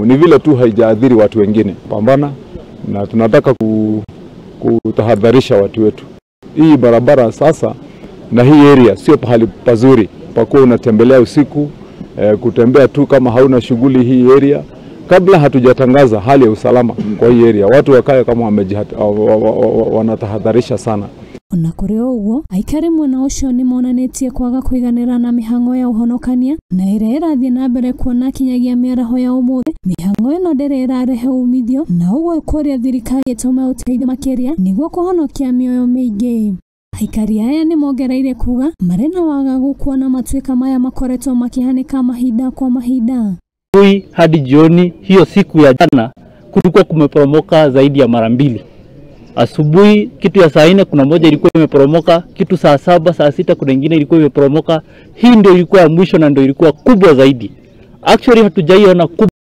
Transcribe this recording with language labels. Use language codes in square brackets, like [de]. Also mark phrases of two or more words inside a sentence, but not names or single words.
[sw] Ni vile tu haijaathiri watu wengine. Pambana na tunataka kutahadharisha watu wetu. Hii barabara sasa na hii area sio pahali pazuri. Pakuwa unatembelea usiku, kutembea tu kama hauna shughuli hii area. Kabla hatujatangaza hali ya usalama kwa hii area, watu wakae kama wanatahadharisha sana. [ki] Ona kũrĩ ũguo, aikari mwena ũcio nĩmonanĩtie kwaga kũiganĩra na mĩhang'o ya ũhonokania na ĩrĩa ĩrathiĩ na mbere kuona kinyagia mĩaraho ya ũmũthĩ. Mĩhang'o ĩno ndĩrĩ ĩrarehe umithio na ũguo kũrĩa thirikari ĩtũme ũteithio makĩria nĩguo kũhonokia mĩoyo mĩingĩ. Aikari aya nĩmongereire kuga marĩ na wagagu kuona matuĩka maya makoretwo makihanĩka mahinda kwa mahinda. [sw] Hadi jioni hiyo siku ya jana kulikuwa kumeporomoka zaidi ya mara 2. Asubuhi kitu ya saa 4 kuna moja ilikuwa imeporomoka, kitu saa 7, saa 6 kuna nyingine ilikuwa imeporomoka. Hii ndio ilikuwa ya mwisho na ndio ilikuwa kubwa zaidi. Actually hatujaiona kubwa.